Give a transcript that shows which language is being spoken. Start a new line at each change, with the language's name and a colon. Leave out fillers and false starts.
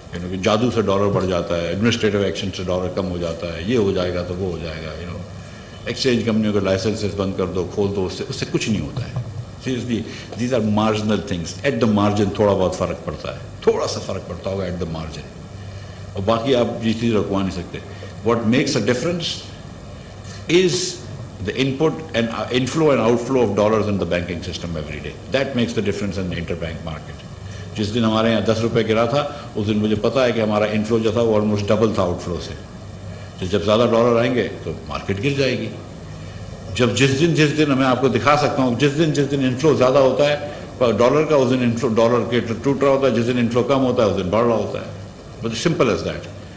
Urdu: کہ جادو سے ڈالر بڑھ جاتا ہے, ایڈمنسٹریٹو ایکشن سے ڈالر کم ہو جاتا ہے, یہ ہو جائے گا تو وہ ہو جائے گا. ایکسچینج کمپنیوں کے لائسنسز بند کر دو, کھول دو, اس سے کچھ نہیں ہوتا ہے.
English: Seriously these are marginal things. At the margin
Urdu: تھوڑا بہت فرق پڑتا ہے, تھوڑا سا فرق پڑتا ہوگا ایٹ دا مارجن, اور باقی آپ یہ چیز رکوا نہیں سکتے.
English: What makes a difference is the input and inflow and outflow of dollars in the banking system every day. That makes the difference in the interbank market.
Urdu: جس دن ہمارے یہاں 10 روپے گرا تھا, اس دن مجھے پتا ہے کہ ہمارا انفلو جو تھا وہ آلموسٹ ڈبل تھا آؤٹ فلو سے. جب زیادہ ڈالر آئیں گے تو مارکیٹ گر جائے گی. جس دن میں آپ کو دکھا سکتا ہوں, جس دن انفلو زیادہ ہوتا ہے ڈالر کا, اس دن انفلو ڈالر کے ٹوٹ رہا ہوتا ہے. جس دن انفلو کم ہوتا ہے اس دن بڑھ رہا ہوتا ہے.
English: But simple as that.